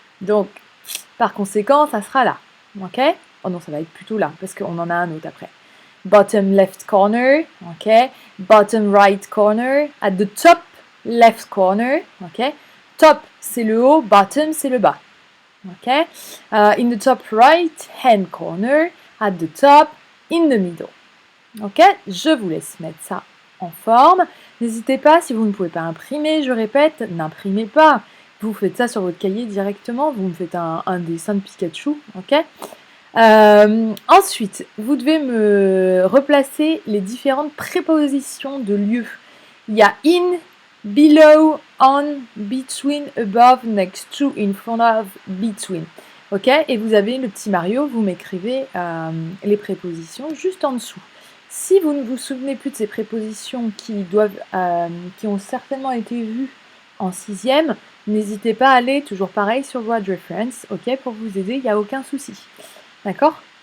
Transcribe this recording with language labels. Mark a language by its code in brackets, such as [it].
[fr] Donc, par conséquent, ça sera là. Ok? Oh non, ça va être plutôt là, parce qu'on en a un autre après. [en] Bottom left corner, ok? Bottom right corner, at the top left corner, ok? [fr] Top, c'est le haut, bottom, c'est le bas. Ok? [en] In the top right hand corner, at the top, in the middle. Ok? [fr] Je vous laisse mettre ça en forme. N'hésitez pas, si vous ne pouvez pas imprimer, je répète, n'imprimez pas. Vous faites ça sur votre cahier directement, vous me faites un dessin de Pikachu, ok? Ensuite, vous devez me replacer les différentes prépositions de lieu. Il y a in, below, on, between, above, next to, in front of, between. Ok? Et vous avez le petit Mario, vous m'écrivez les prépositions juste en dessous. Si vous ne vous souvenez plus de ces prépositions qui ont certainement été vues en 6e, n'hésitez pas à aller, toujours pareil, sur Word Reference, ok, pour vous aider, il n'y a aucun souci. D'accord?